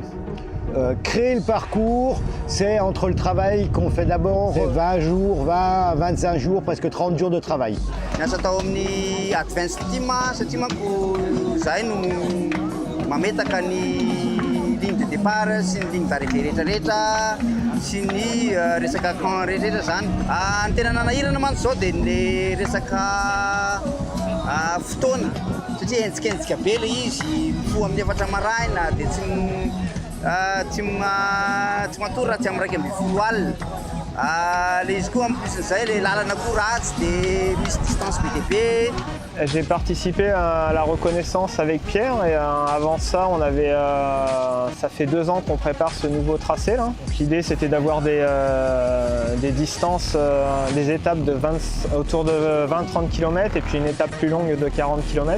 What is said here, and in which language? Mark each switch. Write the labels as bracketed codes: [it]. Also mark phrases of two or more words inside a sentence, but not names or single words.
[fr] Créer le parcours, c'est entre le travail qu'on fait d'abord, c'est 20 jours, 20, 25 jours, presque 30 jours de travail. Ligne de départ, [mg] sy ny [fr] ligne d'arrivée [mg] rehetrarehetra, sy ny resaka camp rehetrarehetra zany. Ny tena nanahirana mantsy zao dia ny resaka fotoana, satria hentsikentsika be ilay izy, mifoha amin'ny 4 maraina dia tsy matory raha tsy amin'ny 2:30 alina. Les izy koa ampisin'izay ilay lalana koa ratsy dia misy distance be dia be. [fr] J'ai participé à la reconnaissance avec Pierre et avant ça, ça fait 2 ans qu'on prépare ce nouveau tracé. L'idée c'était d'avoir des distances, des étapes autour de 20-30 km et puis une étape plus longue de 40 km.